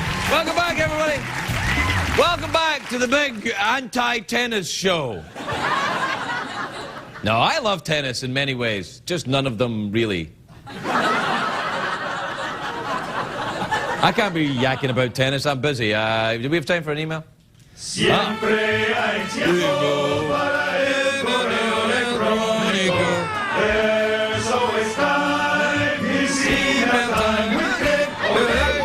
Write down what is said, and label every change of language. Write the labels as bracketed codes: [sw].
[en] Welcome back, everybody. Welcome back to the big anti-tennis show. No, I love tennis in many ways, just none of them really. I can't be yakking about tennis, I'm busy. Do we have time for an email? [es] Siempre hay tiempo para el correo electrónico. [en] There's always time, it's email time.